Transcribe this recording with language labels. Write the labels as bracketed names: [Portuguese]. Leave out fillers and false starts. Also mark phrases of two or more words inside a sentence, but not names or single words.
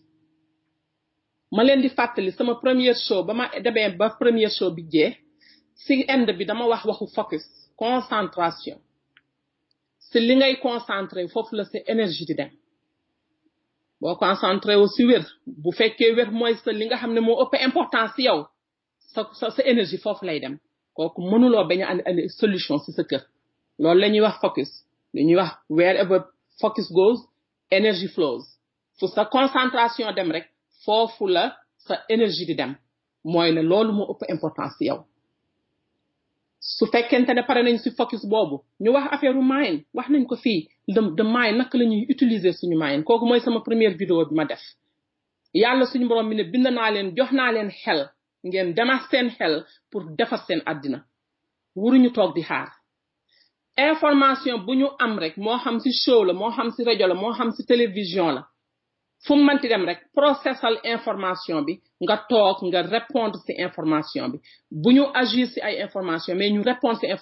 [Wolof] ma leen di fàttali sama première show ba ma demee ba première show bi jee ci end bi dama waxu focus concentration ci li ngay concentré foofu la sa énergie di dem boo concentré wu ci wér bu fekkee wér mooy sa li nga xam ne moo ëpp importance ci yow sa énergie foofu lay dem kooku mënuloo bañ a andi solution ci sa kër loolu la ñuy wax focus li ñuy wax [English] wherever focus goes energy flows [Wolof] fu sa concentration dem rek foofu la sa énergie di dem mooy ne loolu moo ëpp importance ci yow su fekkente ne pare nañ ci focus boobu ñu wax affaire u mind wax nañ ko fii de mind naka la ñuy utiliser suñu mind kooku mooy sama [French] première vidéo [Wolof] bi ma def yàlla suñu borom bi ne bind naa leen jox naa leen xel ngeen dema seen xel pour defar seen àddina wuruñu toog di xaar information bu ñu am rek moo xam ci show la moo xam ci rajo la moo xam ci télévision la fu mu mënti dem rek processal information bi nga toog nga répondre ci information bi bu ñu agir ci ay information mais ñu répondre